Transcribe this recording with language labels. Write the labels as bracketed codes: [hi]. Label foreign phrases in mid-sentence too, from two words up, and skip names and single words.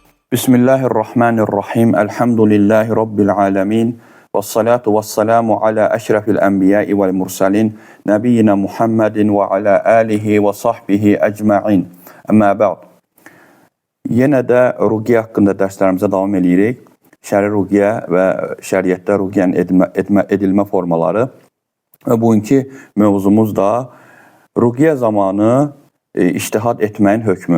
[ar] بسم الله الرحمن الرحيم. الحمد لله رب العالمين. والصلاة والسلام على أشرف الأنبياء والمرسلين. نبينا محمد وعلى آله وصحبه أجمعين. أما بعد. [az] Yenə də ruqiyyə haqqında dərslərimizə davam edirik. Şəri ruqiyyə və şəriətdə ruqiyyənin edilmə formaları. Və bugünkü mövzumuz da ruqiyyə zamanı ictihad etməyin hökmü.